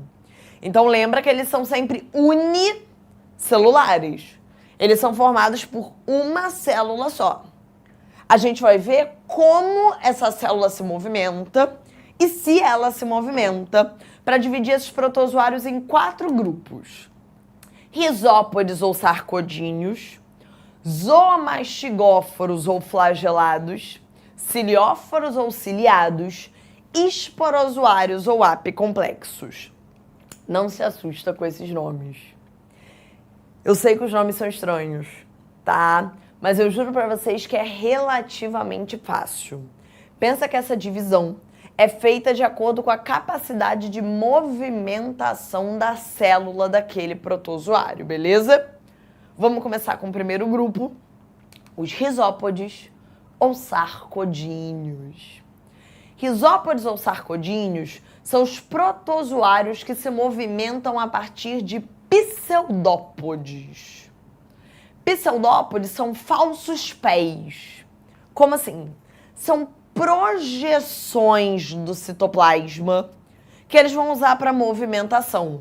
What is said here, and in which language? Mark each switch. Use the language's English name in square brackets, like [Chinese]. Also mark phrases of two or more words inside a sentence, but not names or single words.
[Portuguese] Então lembra que eles são sempre unicelulares. Eles são formados por uma célula só. A gente vai ver como essa célula se movimenta e se ela se movimenta para dividir esses protozoários em 4 grupos. Risópodes ou sarcodíneos, zoomastigóforos ou flagelados, cilióforos ou ciliados, esporozoários ou apicomplexos. Não se assusta com esses nomes. Eu sei que os nomes são estranhos, tá? Mas eu juro pra vocês que é relativamente fácil. Pensa que essa divisão é feita de acordo com a capacidade de movimentação da célula daquele protozoário, beleza? Vamos começar com o primeiro grupo, os risópodes ou sarcodíneos. Risópodes ou sarcodíneos são os protozoários que se movimentam a partir de pseudópodes. Pseudópodes são falsos pés. Como assim? São projeções do citoplasma que eles vão usar para movimentação.